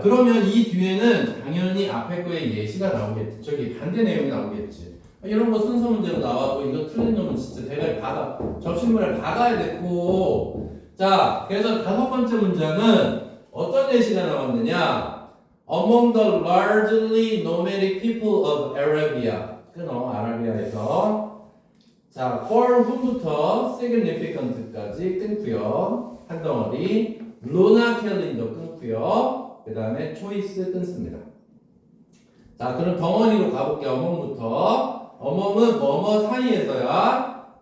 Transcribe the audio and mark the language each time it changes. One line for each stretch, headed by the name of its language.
Korean: 그러면 이 뒤에는 당연히 앞에 거에 예시가 나오겠지. 저기 반대 내용이 나오겠지. 이런 거 순서 문제로 나와도 이거 틀린 놈은 진짜 대가리 박아. 접신물에 박아야 되고. 자, 그래서 다섯 번째 문장은 어떤 예시가 나왔느냐?
English: Among the largely nomadic people of Arabia.
Korean: 끊어, 아라비아에서. 자,
English: for whom
Korean: 부터 significant까지 끊고요. 한 덩어리. 루나 캘린더 끊고요. 그 다음에 초이스 끊습니다. 자, 그럼 덩어리로 가볼게요. 어몽부터. 어몽은 뭐뭐 사이에서야.